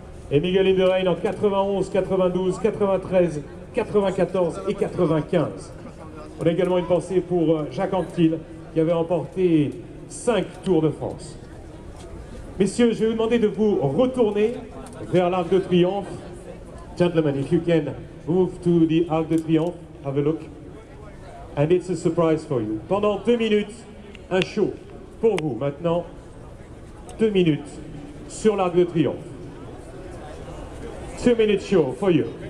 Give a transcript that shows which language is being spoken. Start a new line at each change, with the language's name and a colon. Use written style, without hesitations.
French: Et Miguel Indurain en 91, 92, 93, 94 et 95. On a également une pensée pour Jacques Anquetil qui avait remporté 5 Tours de France. Messieurs, je vais vous demander de vous retourner vers l'Arc de Triomphe.
English: Gentlemen, if you can move to the Arc de Triomphe, have a look. And it's a surprise for you.
French: Pendant 2 minutes, un show pour vous. Maintenant, 2 minutes sur l'Arc de Triomphe.
English: 2 minute show for you.